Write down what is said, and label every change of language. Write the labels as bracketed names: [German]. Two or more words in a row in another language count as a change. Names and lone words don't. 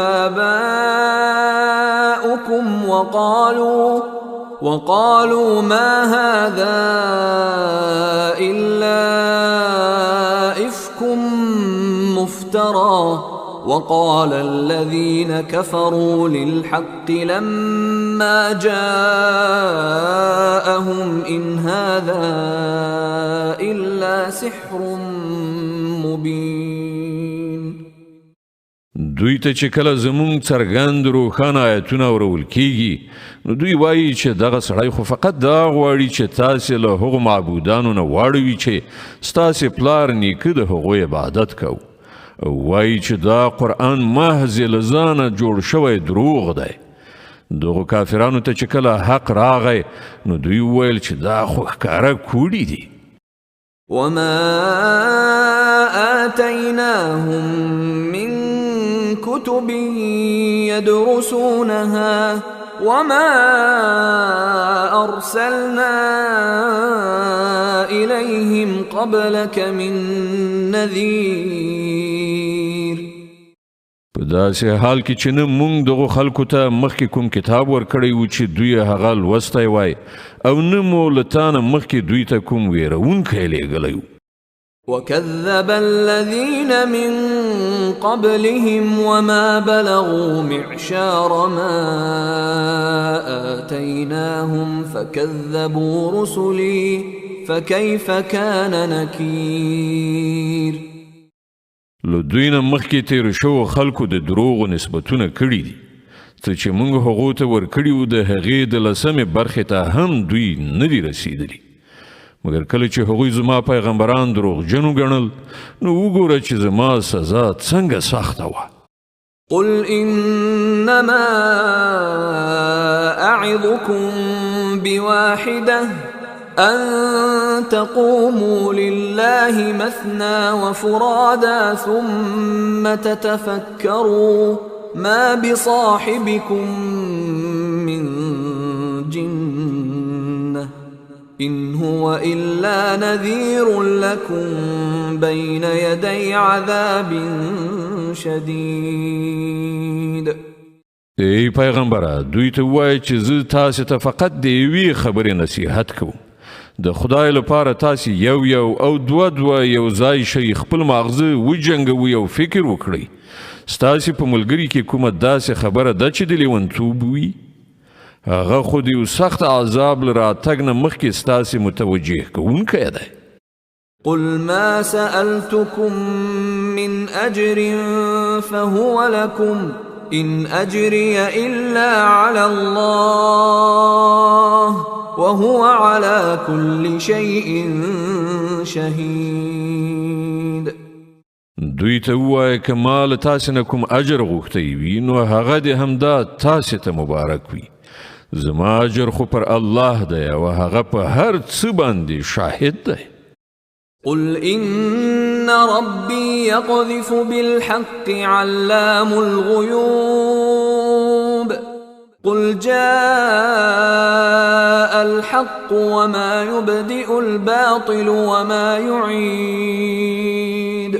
[Arabic] آباؤكم وقالوا ما هذا إلا إفك مفترى وقال الذين كفروا للحق لما جاءهم إن هذا إلا سحر مبين. [Pashto] دوی ته چې کله زمونږ څرګند روښانه آیتونه اورول کیږي نو دوی وایي چې دغه سړی خو فقط دا غواړي چې تاسې له هغو معبودانو نه واړوي چې ستاسې پلار نیکه د هغو عبادت کوو. وایي چې دا قرآن محض له ځانه جوړ شوی دروغ دی. دغو کافرانو ته چې کله حق راغی نو دوی وویل چې دا خو ښکاره کوډي دي. [Arabic] وما آتيناهم من كتب يدرسونها وما أرسلنا إليهم قبلك من نذير. [Pashto] په داسې حال کې چې نه مونږ دغو خلکو ته مخکې کوم کتاب ورکړی و چې دوی هغه لوستی وای او نه مو له تا نه مخکې دوی ته کوم ویرونکی لیږلی و. [Arabic] وكذب الذين من قبلهم وما بلغوا معشار ما آتيناهم فكذبوا رسلي فكيف كان نكير. [Pashto] له دوی نه مخکې تیر شوو خلکو د دروغو نسبتونه کړي دي. څه چې موږ هغو ته ورکړي وو د هغې د لسمې برخې ته هم دوی نه دي رسېدلي. مګر کله چې هغوی زما پیغمبران دروغجن وګڼل نو وګوره چې زما سزا څنګه سخته وه. [Arabic] قل إنما أعظكم بواحدة أن تقوموا لله مثنى وفرادا ثم تتفكروا ما بصاحبكم من جنة إن هو إلا نذير لكم بين يدي عذاب شديد. [Pashto] ای پیغمبره دوی ته وایي چې زه تاسو ته فقط د یوې خبرې نصیحت کوم. د خدای لپاره تاسو یو او دوه یو ځای شئ، خپل ماغزه وجنګوئ او فکر وکړئ. ستاسو په ملګري کې کومه داسې خبره ده چې د لیونتوب وي؟ هغه خو د یو سخت عذاب له راتګ نه مخکې ستاسو متوجه کوونکی دی. [Arabic] قل ما سألتكم من أجر فهو لكم إن أجري إلا على الله وهو على كل شيء شهيد. [Pashto] دوی ته ووایه که ما له تاسې نه کوم اجر غوښتی وي نو هغه دې همدا تاسې ته مبارک وي. زما اجر خو پر الله دی او هغه په هر څه باندې شاهد دی. [Arabic] قل إن ربي يقذف بالحق علام الغيوب قل جاء الحق وما يبدئ الباطل وما يعيد.